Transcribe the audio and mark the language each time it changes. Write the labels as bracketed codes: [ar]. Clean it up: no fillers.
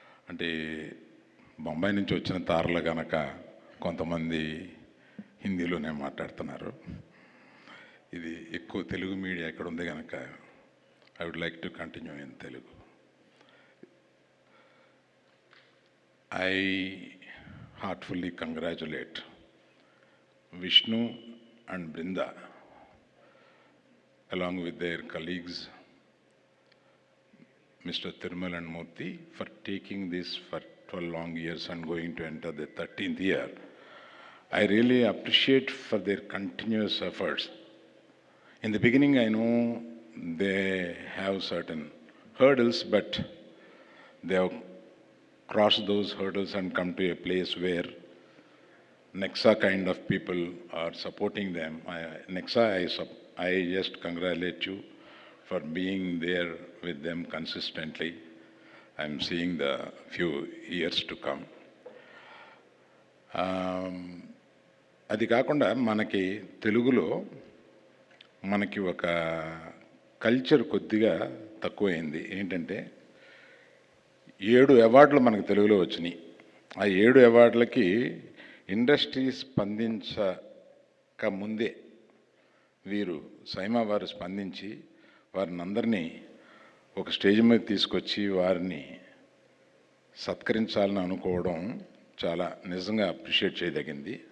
[te] అంటే బొంబాయి నుంచి వచ్చిన తారలు కనుక కొంతమంది హిందీలోనే మాట్లాడుతున్నారు. ఇది ఎక్కువ తెలుగు మీడియా ఎక్కడ ఉంది కనుక [en] I would like to continue in Telugu. I heartfully congratulate Vishnu and Brinda along with their colleagues Mr. Thirumal and Murthy for taking this for 12 long years and going to enter the 13th year. I really appreciate for their continuous efforts. In the beginning, I know they have certain hurdles, but they have crossed those hurdles and come to a place where Nexa kind of people are supporting them. Nexa, I just congratulate you for being there with them consistently. I'm seeing the few years to come. [te] అది కాకుండా మనకి తెలుగులో మనకి ఒక culture కొద్దిగా తక్కువైంది. ఏంటంటే 7 అవార్డులు మనకు తెలుగులో వచ్చినాయి. ఆ 7 అవార్డులకి ఇండస్ట్రీ స్పందించక ముందే వీరు సైమా వారు స్పందించి వారిని అందరినీ ఒక స్టేజ్ మీద తీసుకొచ్చి వారిని సత్కరించాలని అనుకోవడం చాలా నిజంగా అప్రిషియేట్ చేయదగింది.